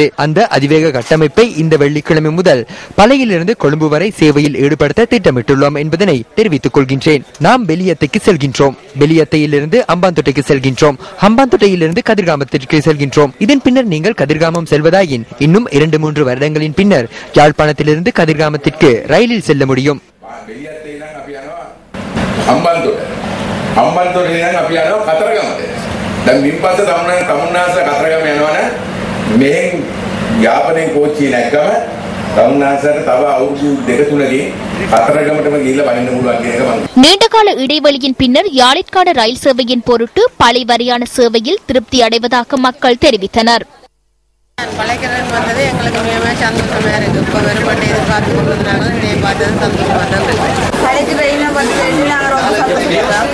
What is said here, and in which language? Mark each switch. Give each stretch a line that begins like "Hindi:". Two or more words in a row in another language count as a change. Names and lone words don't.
Tamil: அந்த அதிவேக கட்டமைப்பை இந்த வெள்ளிக்கிழமை முதல் பளையிலிருந்து கொழும்பு வரை சேவையில் ஈடுபடுத்த திட்டமிட்டுள்ளோம் என்பதனை தெரிவித்துக் கொள்கின்றேன். நாம் வெளியத்தைக்கு செல்கின்றோம். வெளியத்தையிலிருந்து அம்பாந்தோட்டைக்கு செல்கின்றோம். அம்பாந்தோட்டையிலிருந்து கதிர்காமத்திற்கு செல்கின்றோம். இதன் பின்னர் நீங்கள் கதிர்காமம் செல்வதாயின் இன்னும் 2-3 வருடங்களின் பின்னர் யாழ்ப்பாணத்திலிருந்து கதிர்காமத்திற்கு ரயிலில் செல்ல முடியும்.
Sinhala: හම්බන්තොටේ අපි යනවා කතරගමට. දැන් මින්පස්සේ තමුන්නාස කතරගම යනවනේ මෙහෙන් යාපනයේ කෝච්චිය නැග්ගම තමුන්නාසට තව අවුරුදු 2-3කින් කතරගමටම ගිහිල්ලා වහින්න පුළුවන් කියන එක මම.
Tamil: நீண்டகால இடைவெளியின் பின்னர் யாழிற்கான ரயில் சேவையின் பொருட்டு பளை வரையான சேவையில் திருப்தி அடைவதாக மக்கள் தெரிவித்தனர். பழைக்கிறன் வந்தது எங்களுக்கு மிக சந்தோஷமா இருக்கு. இப்போ வருமானத்தை எதிர்பார்த்து கொண்டிருந்தாங்க. இதை பார்த்தது சந்தோஷமா தான் இருக்கு. கடைக்கு ரயிலில் வந்து நாங்கள் ரொம்ப சந்தோஷப்படுறோம்.